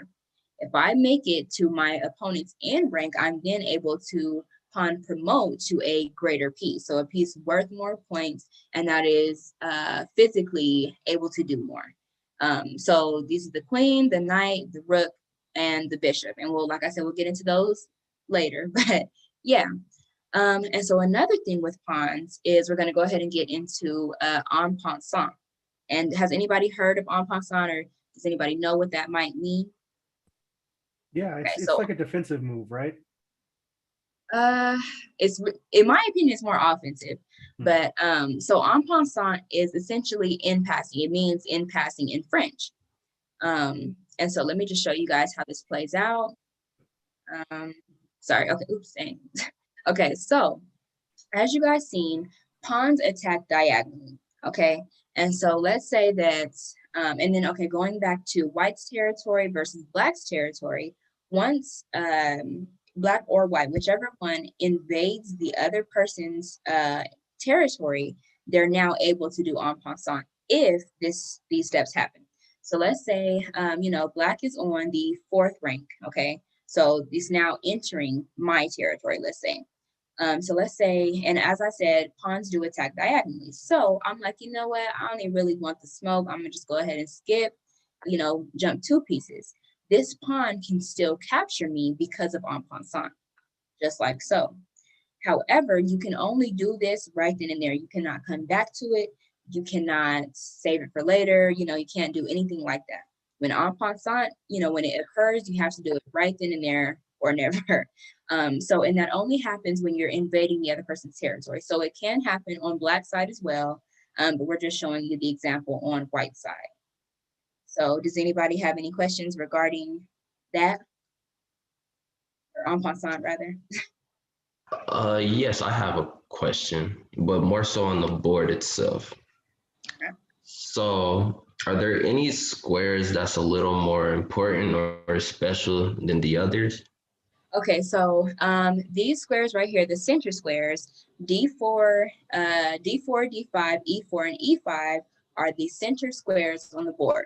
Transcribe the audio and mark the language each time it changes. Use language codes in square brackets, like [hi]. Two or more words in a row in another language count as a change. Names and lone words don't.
[en] If I make it to my opponent's end rank, I'm then able to pawn promote to a greater piece, so a piece worth more points, and that is physically able to do more. So these are the queen, the knight, the rook, and the bishop. And we'll, like I said, we'll get into those later, but yeah. And so another thing with pawns is we're going to go ahead and get into [fr] en passant. [en] And has anybody heard of [fr] en passant, [en] or does anybody know what that might mean? Yeah, it's like a defensive move, right? It's, in my opinion, it's more offensive. But so [fr] en passant [en] is essentially in passing. It means in passing in French. And so let me just show you guys how this plays out. Sorry, okay, oops, dang. Okay, so as you guys seen, pawns attack diagonally, okay? And so let's say that, and then, okay, going back to white's territory versus black's territory, once black or white, whichever one invades the other person's territory, they're now able to do en passant if these steps happen. So let's say, you know, black is on the 4th rank, okay? So it's now entering my territory, let's say. So let's say, and as I said, pawns do attack diagonally. So I'm like, you know what? I don't even really want the smoke. I'm gonna just go ahead and skip, you know, jump 2 pieces. This pawn can still capture me because of [fr] en passant, [en] just like so. However, you can only do this right then and there. You cannot come back to it. You cannot save it for later. You know, you can't do anything like that. When [fr] en passant, [en] you know, when it occurs, you have to do it right then and there or never. So, and that only happens when you're invading the other person's territory. So it can happen on black side as well, but we're just showing you the example on white side. So does anybody have any questions regarding that? Or [fr] en passant, [en] rather? Yes, I have a question, but more so on the board itself. Okay. So are there any squares that's a little more important or special than the others? Okay, so these squares right here, the center squares, D4, D5, E4, and E5 are the center squares on the board.